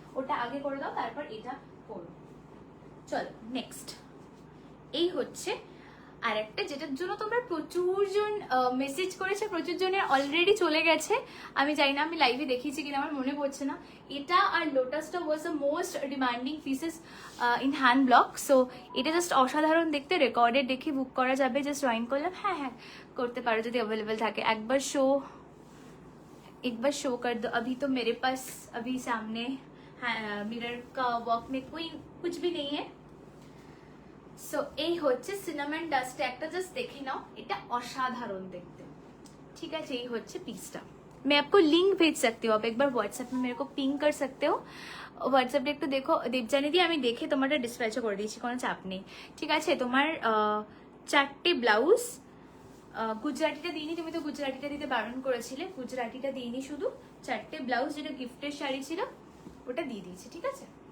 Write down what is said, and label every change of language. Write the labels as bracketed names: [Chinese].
[Bangla] ওটা আগে করে দাও, তারপর এটা করো। চলো নেক্সট, এই হচ্ছে আর একটা যেটার জন্য তোমরা প্রচুর জন মেসেজ করেছে, প্রচুর জনের অলরেডি চলে গেছে। আমি জানি না আমি লাইভে দেখিয়েছি কিনা, আমার মনে পড়ছে না। এটা আর লোটাসটা [English] was the most demanding pieces in hand block, so [Bangla] এটা জাস্ট অসাধারণ দেখতে। রেকর্ডেড দেখে বুক করা যাবে, জাস্ট জয়েন করলাম। হ্যাঁ হ্যাঁ করতে পারো যদি অ্যাভেলেবেল থাকে। [Hindi] एक बार शो कर दो, अभी तो मेरे पास अभी सामने मिरर का वर्क में कोई कुछ भी नहीं है। [Bangla] सो এই হচ্ছে সিনামন ডাস্ট একটা, জাস্ট দেখে নাও, এটা অসাধারণ দেখতে, ঠিক আছে? এই হচ্ছে পিসটা। [Hindi] मैं आपको लिंक भेज सकती हूँ, आप एक बार व्हाट्सएप में मेरे को पिंग कर सकते हो। [Bangla] হোয়াটসঅ্যাপে একটু দেখো দেবজানি দি, আমি দেখে তোমারটা ডিসপ্যাচও করে দিয়েছি, কোনো চাপ নেই, ঠিক আছে? তোমার 4টে ব্লাউজ, গুজরাটিটা দিইনি, তুমি তো গুজরাটিটা দিতে বারণ করেছিলে, গুজরাটিটা দিইনি, শুধু 4টে ব্লাউজ যেটা গিফটের শাড়ি ছিল ওটা দিয়ে দিয়েছি, ঠিক আছে?